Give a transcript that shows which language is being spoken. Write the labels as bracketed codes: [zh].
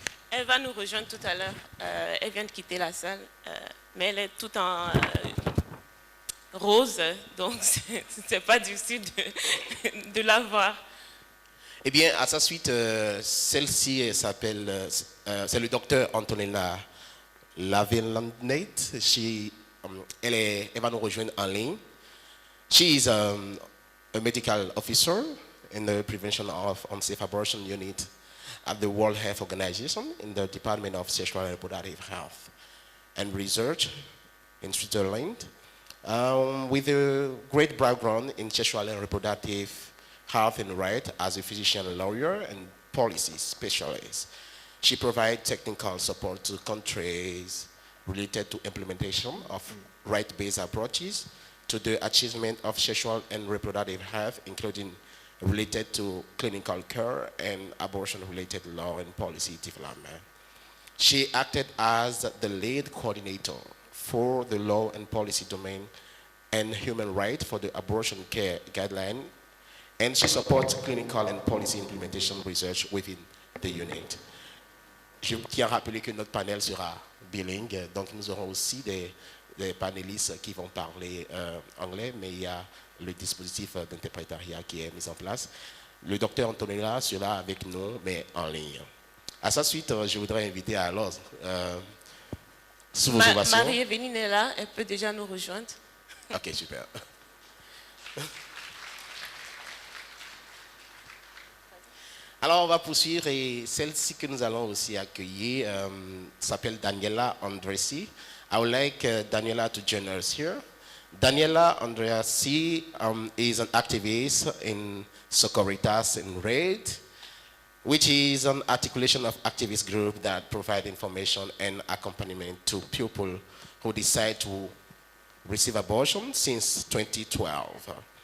[fr] Elle va nous rejoindre tout à l'heure. Elle vient de quitter la salle, mais elle est tout en rose, donc c'est pas difficile de la voir. Eh bien, à sa suite, celle-ci s'appelle, c'est le docteur Antonella Lavelandnate. Elle va nous rejoindre en ligne. [en] She is a medical officer in the Prevention of Unsafe Abortion Unit at the World Health Organization in the Department of Sexual and Reproductive Health and Research in Switzerland, with a great background in sexual and reproductive health and right as a physician, lawyer, and policy specialist. She provides technical support to countries related to implementation of right-based approaches to the achievement of sexual and reproductive health, including related to clinical care and abortion-related law and policy development. She acted as the lead coordinator for the law and policy domain and human rights for the abortion care guideline, and she supports clinical and policy implementation research within the unit. [fr] Je tiens à rappeler que notre panel sera bilingue, donc nous aurons aussi des panélistes qui vont parler anglais, mais il y a le dispositif d'interprétariat qui est mis en place. Le docteur Antonella sera avec nous, mais en ligne. À sa suite, je voudrais inviter alors, sous vos ovations. Marie-Evelyne est là, elle peut déjà nous rejoindre. Ok, super. Alors, on va poursuivre et celle-ci que nous allons aussi accueillir s'appelle Daniela Andresi. [en] I would like Daniela to join us here. Daniela Andresi is an activist in Socoritas in Red, which is an articulation of activist group that provide information and accompaniment to people who decide to receive abortion since 2012.